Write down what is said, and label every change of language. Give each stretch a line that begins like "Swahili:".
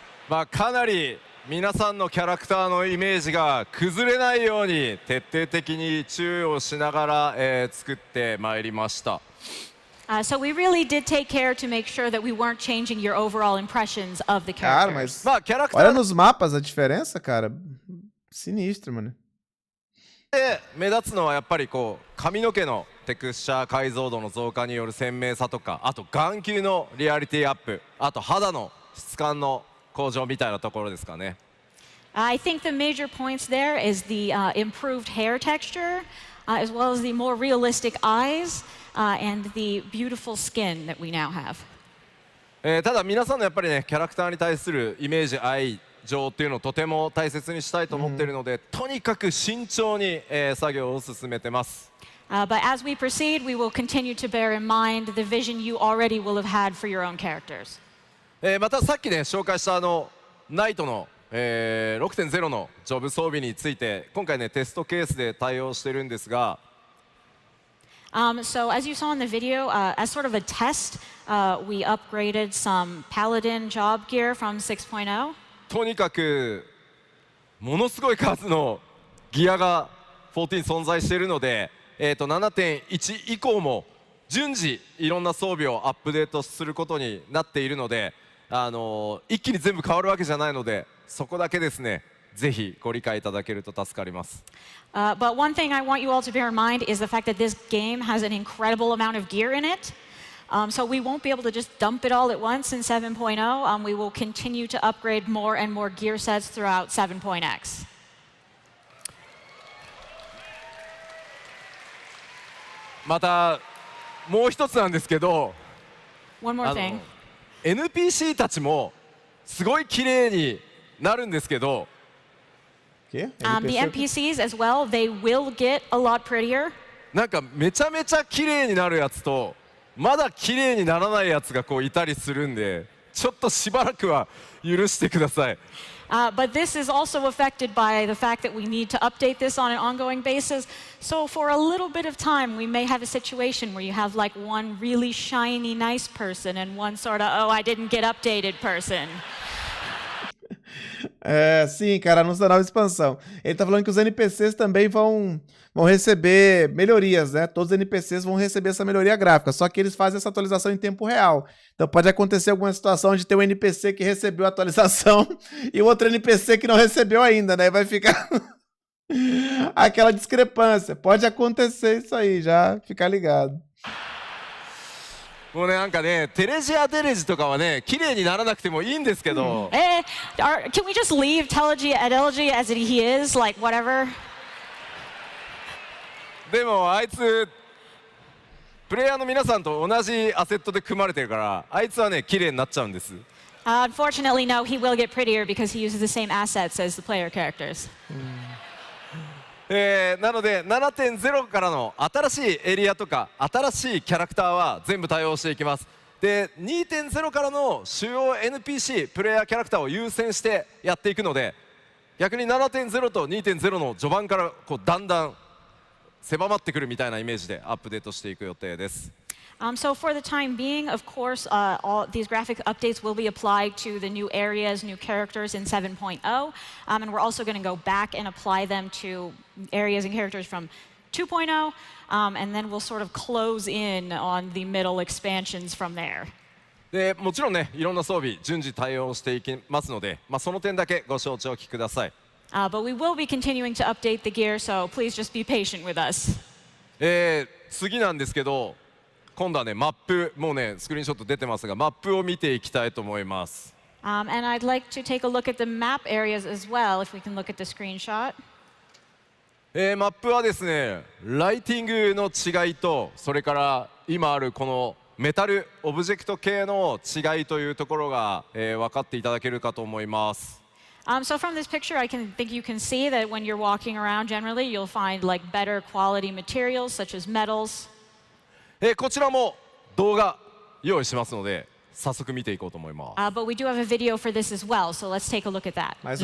Japanese: まあかなり皆さんのキャラクターのイメージが崩れないように徹底的に注意をしながら、作ってまいりました。
English: So we really did take care to make sure that we weren't changing your overall impressions of the
Portuguese: Cara,
English: characters.
Portuguese: mas olha nos mapas a diferença, cara. Sinistro, mano.
Japanese: で目立つのはやっぱりこう髪の毛のテクスチャー解像度の増加による鮮明さとか、あと眼球のリアリティアップ、あと肌の質感の向上みたいなところですかね。
English: I think the major points there is the improved hair texture, as well as the more realistic eyes, and the beautiful skin that we now have.
Japanese: ただ皆さんのやっぱりねキャラクターに対するイメージ愛情っていうのをとても大切にしたいと思っているので、とにかく慎重に、作業を進めてます。
English: But as we proceed, we will continue to bear in mind the vision you already will have had for your own characters.
Japanese: またさっきね紹介したナイトの、6.0 のジョブ装備について今回ねテストケースで対応してるんですが、
English: So as you saw in the video, as sort of a test, we upgraded some Paladin job gear from 6.0.
Japanese: とにかくものすごい数のギアが14存在しているので、7.1 以降も順次いろんな装備をアップデートすることになっているので、一気に全部変わるわけじゃないので、そこだけですねぜひご理解いただけると助かります。
English: But one thing I want you all to bear in mind is the fact that this game has an incredible amount of gear in it. So we won't be able to just dump it all at once in 7.0. We will continue to upgrade more and more gear sets throughout 7.x.
Japanese: またもう一つなんですけど、
English: One more thing.
Japanese: NPC たちもすごい綺麗になるんですけど、
English: The NPCs as well, they will get a lot prettier.
Japanese: なんかめちゃめちゃ綺麗になるやつとまだ綺麗にならないやつがこういたりするんで、ちょっとしばらくは許してください。
English: But this is also affected by the fact that we need to update this on an ongoing basis. So for a little bit of time, we may have a situation where you have like one really shiny, nice person and one sort of, oh, I didn't get updated person.
Portuguese: É, sim, cara, anúncio da nova expansão. Ele tá falando que os NPCs também vão receber melhorias, né? Todos os NPCs vão receber essa melhoria gráfica, só que eles fazem essa atualização em tempo real. Então pode acontecer alguma situação de ter um NPC que recebeu a atualização e o outro NPC que não recebeu ainda, né? Vai ficar aquela discrepância. Pode acontecer isso aí, já ficar ligado.
Japanese: もうねなんかねテレジアデレジとかはね綺麗にならなくてもいいんですけど、
English: can we just leave Telegy Adelgy as he is, like whatever?
Japanese: でもあいつプレイヤーの皆さんと同じアセットで組まれてるからあいつはね綺麗になっちゃうんです。
English: Unfortunately, no, he will get prettier because he uses the same assets as the player characters.
Japanese: なので 7.0 からの新しいエリアとか新しいキャラクターは全部対応していきます。で 2.0 からの主要 NPC プレイヤーキャラクターを優先してやっていくので、逆に 7.0 と 2.0 の序盤からこうだんだん狭まってくるみたいなイメージでアップデートしていく予定です。
English: So for the time being, of course, all these graphic updates will be applied to the new areas, new characters in 7.0, and we're also going to go back and apply them to areas and characters from 2.0, and then we'll sort of close in on the middle expansions from there.
Japanese: でもちろんね、いろんな装備順次対応していきますので、その点だけご承知おきください。
English: But we will be continuing to update the gear, so please just be patient with us.
Japanese: 次なんですけど、今度はねマップ、もうねスクリーンショット出てますが、マップを見ていきたいと思います。
English: And I'd like to take a look at the map areas as well, if we can look at the screenshot.
Japanese: マップはですね、ライティングの違いと、それから今あるこのメタルオブジェクト系の違いというところが、分かっていただけるかと思います。
English: So from this picture, I think you can see that when you're walking around, generally you'll find like better quality materials such as metals.
Japanese: こちらも動画用意しますので、早速見ていこうと思います。
English: But we do have a video for this as well, so let's take a look at that.